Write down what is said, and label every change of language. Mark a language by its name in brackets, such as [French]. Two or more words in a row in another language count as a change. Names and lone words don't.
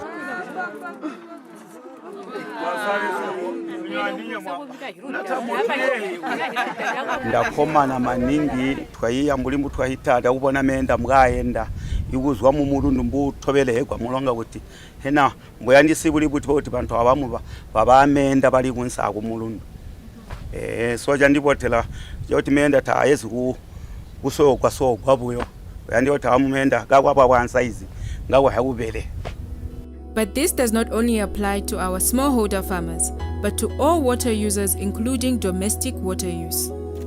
[Tonga (Zambia)] ndakomana maningi twayiya mulimbu twahitada ubona menda mwaenda ikuzwa mu mulundu mbutobele kwa mulonga kuti hena mboyandisibuli kuti bantu abamu babamenda bali kunsa ku mulundu soja ndipotela yoti menda ta yezu kusokwa sokwa buyo yandiyoti amumenda gakwapa bwansize ngakwa hakubele. [English] But this does not only apply to our smallholder farmers, but to all water users, including domestic water use.